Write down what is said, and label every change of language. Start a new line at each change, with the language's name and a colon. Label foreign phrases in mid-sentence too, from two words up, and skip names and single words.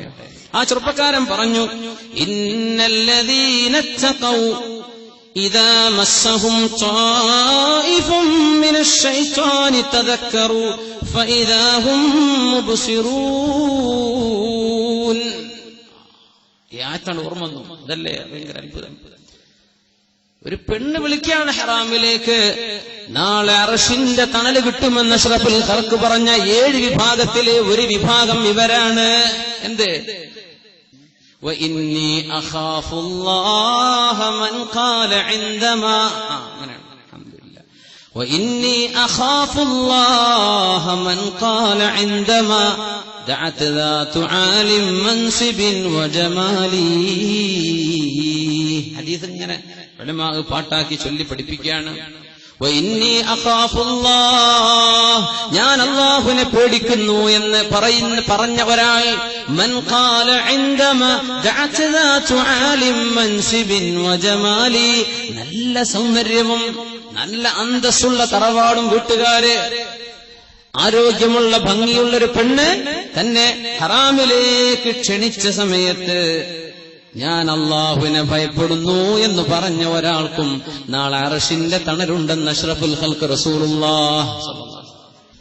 Malayalam: ആ ചെറുപ്പക്കാരൻ പറഞ്ഞു,
Arabic: إن الذين اتقوا إذا مسهم طائف من الشيطان تذكروا فإذا هم مبصرون.
Malayalam: ഈ ആയത്താണ് ഓർമ്മ വന്നു. അതല്ലേ ഭയങ്കര അത്ഭുതം. ഒരു പെണ്ണ് വിളിക്കുകയാണ് ഹറാമിലേക്ക്. നാളെ അർശിന്റെ തണല് കിട്ടുമെന്ന്
Arabic: أشرف الخلق
Malayalam: പറഞ്ഞ 7 വിഭാഗത്തിലെ ഒരു വിഭാഗം ഇവരാണ്. എന്ത്?
Arabic: وإني أخاف الله من قال عندما الحمد لله وإني أخاف الله من قال عندما دعت ذات عال منصب وجمالي.
Malayalam: ഹദീസ് ഇങ്ങനെ ഉലമാ പാട്ടാക്കി ചൊല്ലി പഠിപ്പിക്കുകയാണ്.
Arabic: وإني أخاف الله,
Malayalam: ഞാൻ അല്ലാഹുവിനെ പേടിക്കുന്നു എന്ന് പറഞ്ഞ ഒരാൾ,
Arabic: من قال عندما دعت ذات عال منصب وجمالي,
Malayalam: നല്ല സൗന്ദര്യവും നല്ല അന്തസ്സുള്ള തറവാടും വീട്ടുകാര്, ആരോഗ്യമുള്ള ഭംഗിയുള്ളൊരു പെണ്ണ് തന്നെ ഹറാമിലേക്ക് ക്ഷണിച്ച സമയത്ത് ഞാൻ അല്ലാഹുവിനെ ഭയപ്പെടുന്നു എന്ന് പറഞ്ഞ ഒരാൾക്കും നാളെ അർശിന്റെ തണലുണ്ടെന്ന്
Arabic: أشرف الخلق رسول الله صلى الله عليه وسلم.